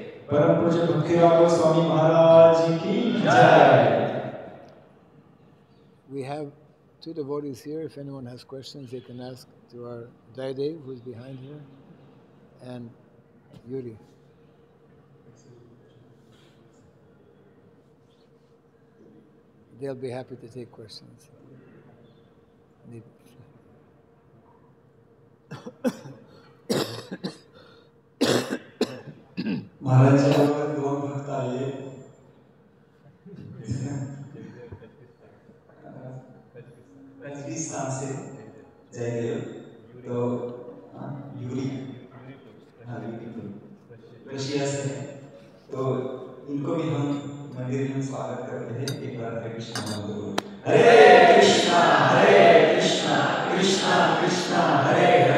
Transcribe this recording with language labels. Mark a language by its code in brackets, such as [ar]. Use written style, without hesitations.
[hi] परम पूज्य भक्तिराम गोस्वामी महाराज की जय. [en] We have 2 devotees here. If anyone has questions, they can ask to our Jaidev, who's behind here, and Yuri. They'll be happy to take questions. [mr] महाराजांच्या बरोबर 2 भक्त आले. [hi] कझकिस्तान से जयदेव, तो यूरी, रशिया से, तो इनको भी हम मंदिर में स्वागत करते हैं. एक बार हरे कृष्ण बोलो. हरे कृष्णा कृष्णा कृष्णा हरे